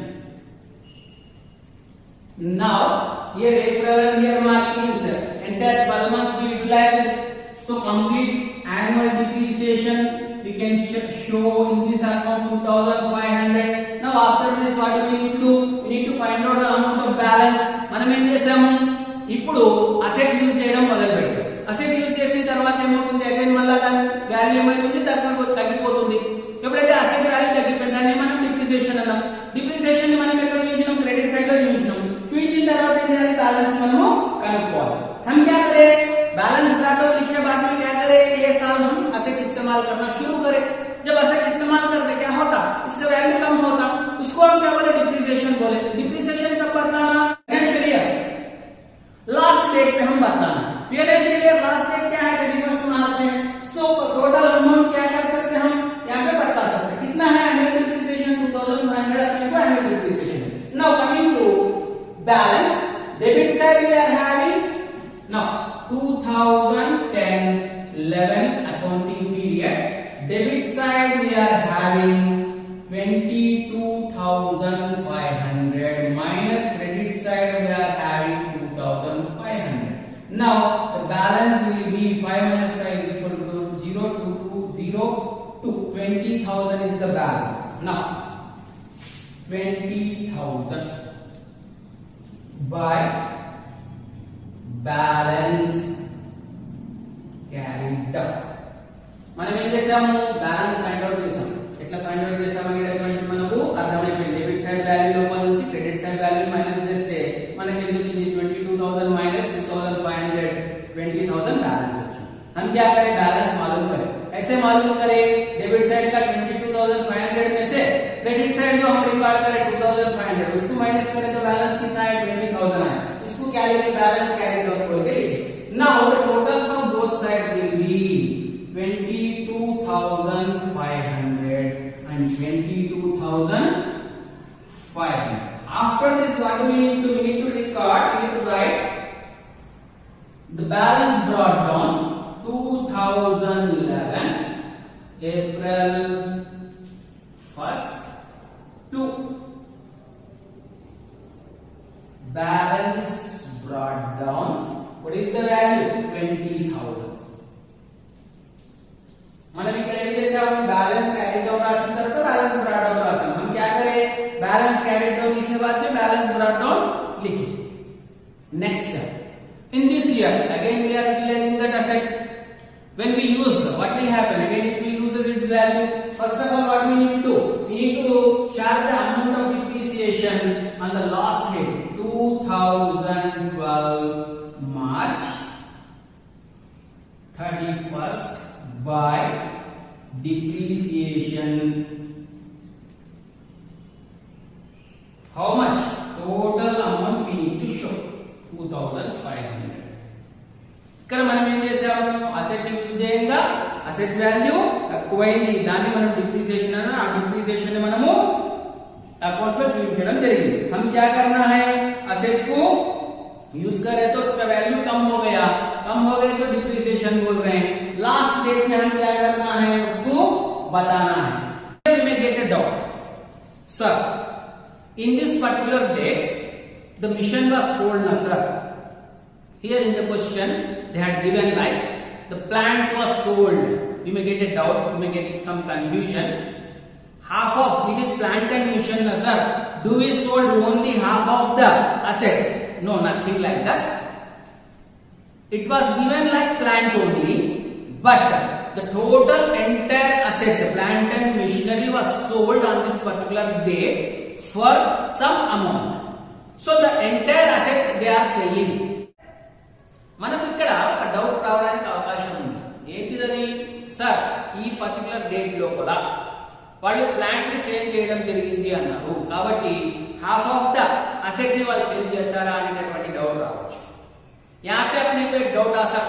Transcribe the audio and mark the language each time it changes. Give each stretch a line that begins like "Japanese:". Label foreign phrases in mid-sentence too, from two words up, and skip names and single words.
English: Now here April and here March means entire 12 months we utilize to complete annual depreciation. We can show in this account 2,500. Now after this what do we need to do, we need to find out the amount of balance.
Telugu: మనం ఏం చేసాము, ఇప్పుడు
English: asset use
Telugu: చేయడం మొదలు పెట్టాం.
English: asset use
Telugu: చేసిన తర్వాత ఏమవుతుంది, అగైన్ మళ్ళీ దాని వాల్యూ ఏమవుతుంది, తగ్గిపోతుంది. ఎప్పుడైతే
English: asset value
Telugu: తగ్గిపోయిందని మనం డిప్రిసియేషన్ అన్నాం. డిప్రిసియేషన్ ని మనం ఎక్కడ చూపించినాం,
English: credit side
Telugu: లో చూపించినాం. చూపించిన తర్వాత ఏం చేయాలి, బ్యాలెన్స్ మనము కనుక్కోవాలి.
Hindi: हम क्या करें,
English: balance brought down
Hindi: लिखने बाद में क्या करें, ये साल हम असेट इस्तेमाल करना शुरू करें। जब असेट इस्तेमाल करते क्या होता, इसका वैल्यू कम होता, उसको हम क्या बोले, डिप्रिसिएशन बोले। डिप्रिसिएशन कब बताना,
English: financial year last date
Hindi: पे हम बताना।
English: financial year last date
Hindi: क्या है, 31st मार्च है।
English: so total amount
Hindi: क्या कर सकते हैं, हम यहाँ पे बता सकते हैं कितना है,
English: annual depreciation
Hindi: 2,500 अपने को
English: annual depreciation. now coming to balance, debit side we are having now 2010-11 accounting period, debit side we are having 22,500 minus credit side we are having 2,500. Now the balance will be 5 minus 5 is equal to 0 to 20,000 is the balance. Now 20,000 by balance carried out.
Telugu: మనం ఏం చేసాము,
English: balance find out
Telugu: చేసాం. ఎట్లా
English: find out
Telugu: చేసాం అనేటటువంటి మనకు అర్థమైపోయింది.
English: debit side value
Telugu: లోపల నుంచి
English: credit side value minus
Telugu: చేస్తే మనకి ఎంత వచ్చింది, 22,000 minus 2,500 20,000 बैलेंस వచ్చింది.
Hindi: हम क्या करें, बैलेंस मालूम करें। कैसे मालूम करें?
English: debit side
Hindi: का 22,500 में से
English: credit side
Hindi: जो हम रिकॉर्ड करें 2,500 उसको माइनस करें तो बैलेंस कितना है? 20,000 है। इसको क्या लिखे?
English: balance carry dot
Hindi: बोल के लिखे।
English: now the totals of both sides will be 22,500 and 22,500. After this, what do we need to? We need to record. We need to write the balance brought down 2011 April 1st to balance brought down. What is the value? 20,000.
Telugu: మనం ఇక్కడ ఏం చేసాము?
English: balance carry down
Telugu: రాసిన తర్వాత
English: balance brought down
Telugu: రాసాం.
Hindi: हम क्या करें?
English: balance carry down
Hindi: लिखने के बाद में
English: balance brought down
Hindi: लिखे.
English: नेक्स्ट in this year again we are utilizing that asset. When we use, what will happen? Again it will lose its value. First of all, what we need to do? We need to charge the amount of depreciation on the last date 2012 March 31st by depreciation. How much? Total amount we need to show 2,500.
Telugu: ఇక్కడ మనం ఏం చేసాము?
English: asset use
Telugu: చేయంగా
English: asset value
Telugu: తక్కువైంది, దాన్ని మనం డిప్రిసియేషన్ అన్న ఆ డిప్రిసియేషన్ ని మనము
Hindi: अकाउंट में
Telugu: చూపించడం జరిగింది.
Hindi: हम क्या करना है? असेट को यूज करें तो उसका वैल्यू कम हो गया तो डिप्रिसिएशन बोल रहे हैं.
English: last date
Hindi: में हम क्या करना है? उसको बताना है.
English: We may get a doubt. Sir, in this particular date the machine was sold, na sir? Here in the question they had given like the plant was sold. You may get a doubt, you may get some confusion. Half of it is plant and machine, na sir? Do we sold only half of the asset? No, nothing like that. It was given like plant only, but the total entire asset, the plant and machinery was sold on this particular day for some amount. So the entire asset they are selling.
Telugu: మనకు ఇక్కడ ఒక డౌట్ రావడానికి అవకాశం ఉంది. ఏంటిదని? సార్ ఈ
English: particular date
Telugu: లోపల వాళ్ళు ప్లాంట్ ని సేల్ చేయడం జరిగింది అన్నారు, కాబట్టి
English: half of the asset
Telugu: ని వాళ్ళు సేల్ చేశారా అనేటటువంటి డౌట్ రావచ్చు.
Hindi: यहाँ पे अपने को एक डाउट आ सकता.